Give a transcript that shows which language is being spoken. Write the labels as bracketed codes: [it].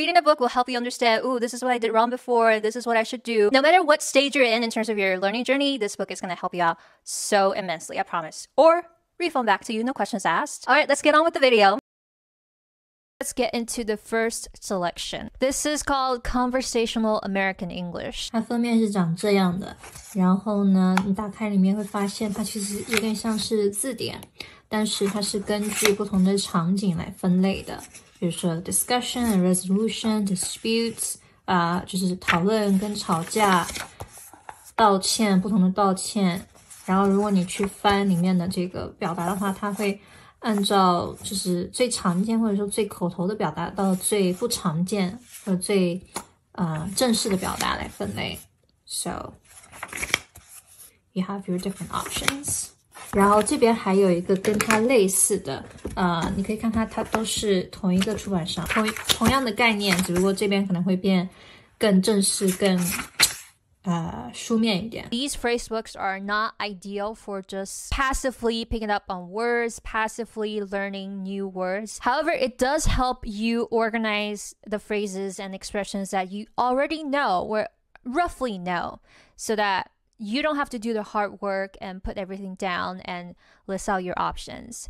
[en] Reading the book will help you understand, this is what I did wrong before, this is what I should do. No matter what stage you're in terms of your learning journey, this book is going to help you out so immensely, I promise. Or refund back to you, no questions asked. All right, let's get on with the video. Let's get into the first selection. This is called Conversational American English. [zh] 它封面是长这样的，然后呢，你打开里面会发现它其实有点像是字典，但是它是根据不同的场景来分类的，比如说 [en] discussion and resolution, disputes, [zh] 就是讨论跟吵架，道歉，不同的道歉。然后如果你去翻里面的这个表达的话，它会按照就是最常见或者说最口头的表达到最不常见或者最正式的表达来分类。 [en] So you have your different options. [zh] 然后这边还有一个跟它类似的，你可以看它都是同一个出版商，同样的概念，只不过这边可能会变更正式，更书面一点。 [en] These phrase books are not ideal for just passively picking up on words, passively learning new words. However, it does help you organize the phrases and expressions that you already know or roughly know, so that you don't have to do the hard work and put everything down and list out your options.